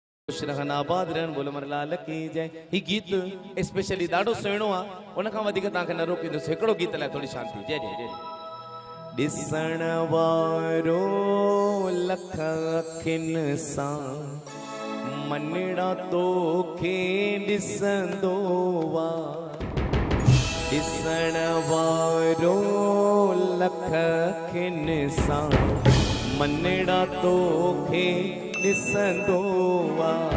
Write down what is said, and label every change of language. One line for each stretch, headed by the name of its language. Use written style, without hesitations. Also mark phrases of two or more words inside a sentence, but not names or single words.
Sindhi: आबाद रहन बोलो मर लाल की जय। ही गीत स्पेशली ॾाढो सुहिणो आहे, उन खां वधीक तव्हांखे न रोकींदुसि। हिकिड़ो गीत लाइ थोड़ी शांति। जय जय जय। ॾिसण वारो लख अखियुनि सां मनड़ा तोखे ॾिसंदो वा। ॾिसण वारो लख अखियुनि सां मनड़ा तोखे ॾिसंदो वा।